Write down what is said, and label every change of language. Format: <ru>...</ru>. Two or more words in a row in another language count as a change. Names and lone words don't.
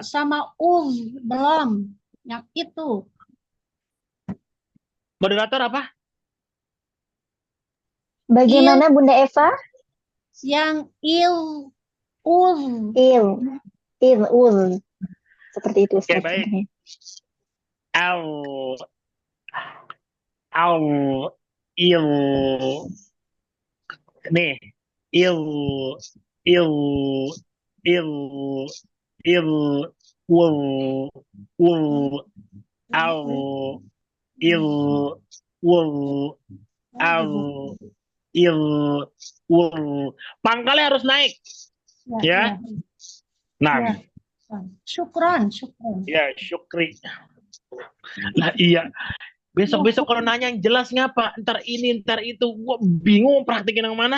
<id>sama belum. Yang itu. Moderator apa? Bagaimana Bunda Eva? Yang ul. Ul. Seperti itu Oke, Ustaz. baik. Au, au, il. Nih, il, il, il, il, wul, au, il, wul, au, il, wul. Pangkalnya harus naik, ya. Nah, Syukron. ya, syukri. Nah, iya. Besok-besok kalau nanya yang jelas ngapa? Ntar ini, ntar itu. Gua bingung praktekin yang mana.</id>